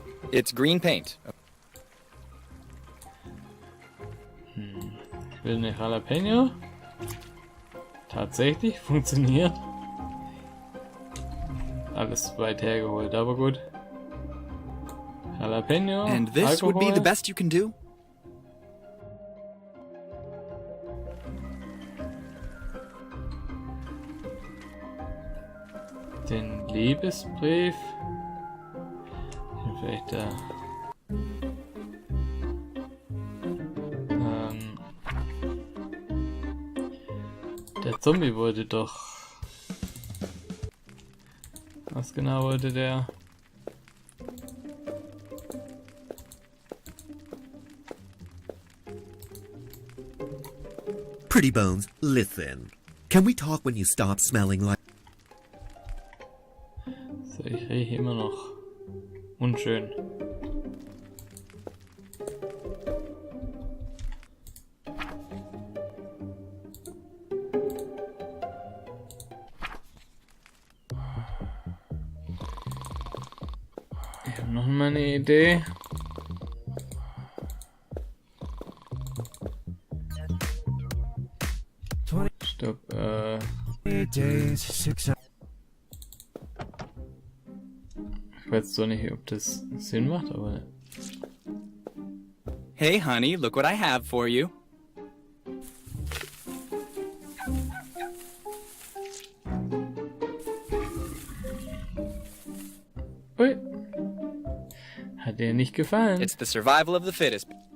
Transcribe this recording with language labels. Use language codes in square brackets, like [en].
[en] It's green paint. [de] Ich will eine Jalapeno. Tatsächlich funktioniert. Alles weit hergeholt, aber gut. Jalapeno. [en] And this [de] Alkohol. [en] would be the best you can do? [de] Den Liebesbrief. Vielleicht da. Der Zombie wollte doch. Was genau wollte der? [en] Pretty Bones, listen. Can we talk when you stop smelling like... [de] So, ich rieche immer noch unschön. Ich habe noch mal eine Idee. Stopp, ich weiß zwar nicht, ob das Sinn macht, aber... [en] Hey honey, look what I have for you. [de] Ui. Hat dir nicht gefallen. [en] It's the survival of the fittest.